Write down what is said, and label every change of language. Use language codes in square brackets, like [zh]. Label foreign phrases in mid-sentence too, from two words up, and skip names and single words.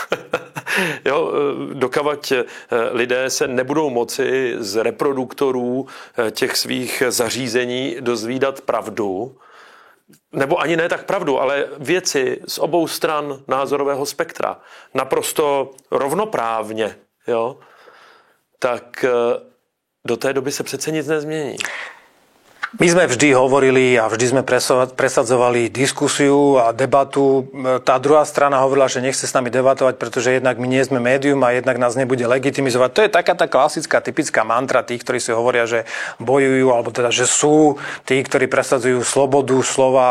[cs] Jo, dokavať lidé se nebudou moci z reproduktorů těch svých zařízení dozvídat pravdu, nebo ani ne tak pravdu, ale věci z obou stran názorového spektra naprosto rovnoprávně, jo, tak do té doby se přece nic nezmění. [sk] My sme vždy hovorili a vždy sme presadzovali diskusiu a debatu. Tá druhá strana hovorila, že nechce s nami debatovať, pretože jednak my nie sme médium a jednak nás nebude legitimizovať. To je taká tá klasická, typická mantra tých, ktorí si hovoria, že bojujú, alebo teda, že sú tí, ktorí presadzujú slobodu slova.